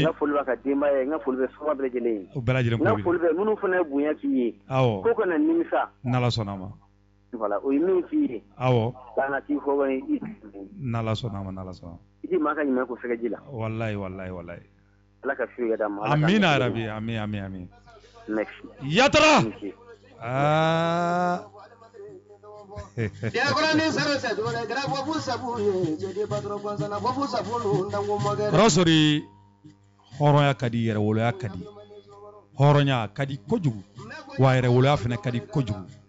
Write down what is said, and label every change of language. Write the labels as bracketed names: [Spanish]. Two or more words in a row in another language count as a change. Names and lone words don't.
[Bambara] n ka foli b'a ka denbaya ye n ka foli bɛ suma bɛɛ lajɛlen ye o bɛɛ lajɛlen n ka foli bɛ minnu fana ye bonya k'i ye ko kana nimisa n'Ala sɔnna ma voilà o ye min k'i ye k'an ka t'i fɔ kɔni n'Ala sɔnna ma i ti maa ka ɲuman ko sɛgɛji la wallahi Ala ka fiye da ma [Arabic] آمين يا رب آمين [Bambara] merci Yatara Rasori hɔrɔnya ka di yɛrɛwoloya ka di hɔrɔnya ka di kojugu wa yɛrɛwoloya fana ka di kojugu